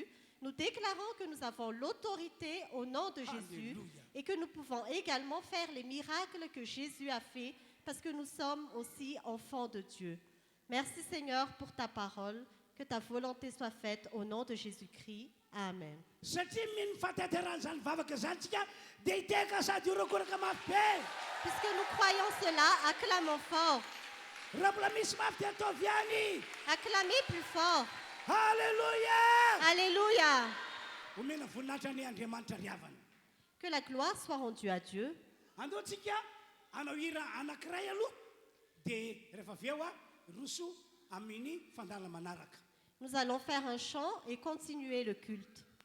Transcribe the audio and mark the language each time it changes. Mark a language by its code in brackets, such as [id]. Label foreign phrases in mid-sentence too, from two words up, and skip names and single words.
[fr] Nous déclarons que nous avons l'autorité au nom de Jésus et que nous pouvons également faire les miracles que Jésus a fait parce que nous sommes aussi enfants de Dieu. Merci Seigneur pour ta parole. Que ta volonté soit faite au nom de Jésus-Christ. Amen. [mg] Satria mino fahateteran'izany vavaka izany tsika dia hiteka sady horokoraka mafy be. [fr] Puisque nous croyons cela, acclamons fort. [mg] Raha mbola misy mafy dia ataovy ihany. [fr] Acclamez plus fort. [mg] Halleluja! [fr] Alléluia. [mg] Omena voninahitra ny Andriamanitra riavana. [fr] Que la gloire soit rendue à Dieu. [mg] Andao tsika hanao hira anankiray aloha dia rehefa avy eo roso amin'ny fandala manaraka. [fr] Nous allons faire un chant et continuer le culte.